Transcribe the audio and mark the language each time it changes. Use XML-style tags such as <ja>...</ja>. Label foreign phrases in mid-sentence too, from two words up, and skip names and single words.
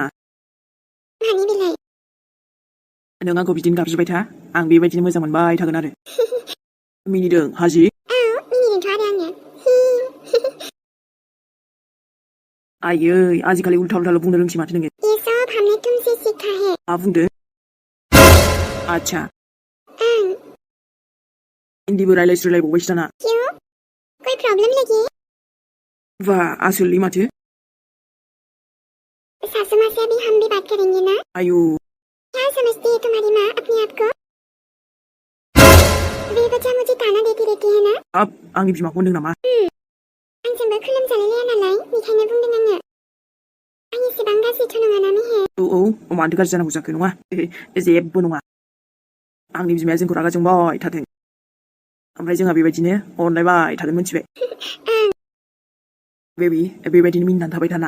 <brx>मानि बेलाय नों आंखौ बिदिनो गाबज्रिबाय था आं बेबायदिनो मोजां मोनबाय थागोन आरो मिनिदों हाजि औ मिनिदोंथ' आरो आङो आयै आजिखालि उल्था उल्थाल' बुंनो रोंसै माथो नोङो</brx> <hi>ये सब हमने तुमसे सीखा है</hi> <brx>मा बुंदो आच्छा ओं हिन्दीबो रायलायस्रायलायबावबायसो दाना</brx> <hi>क्यों कोई प्रॉब्लम लगी</hi> <brx>बा आसोललै माथो</brx> <hi>सासू माँ से अभी हम भी बात करेंगे ना</hi> <brx>आयु</brx> <hi>क्या समझती है तुम्हारी माँ अपने आप को बेवजह मुझे ताना देती रहती है ना</hi> <brx>हाब आंनि बिमाखौ होनदों नामा आंजोंबो खुलुमजालायलाया नालाय बेखायनो बुंदों आङो आं एसेबां गाज्रिथ' नङा ना मेहेर औ मानोथो गाज्रि जानांगौ जाखो नङा जेबो नङा आंनि बिमाया जोंखौ रागा जोंबाय थाथों ओमफ्राय जोंहा बेबायदिनो अनलायबाय थागोन मिथिबाय बेबि बेबायदिनो मिनिनानै थाबाय थाना</brx>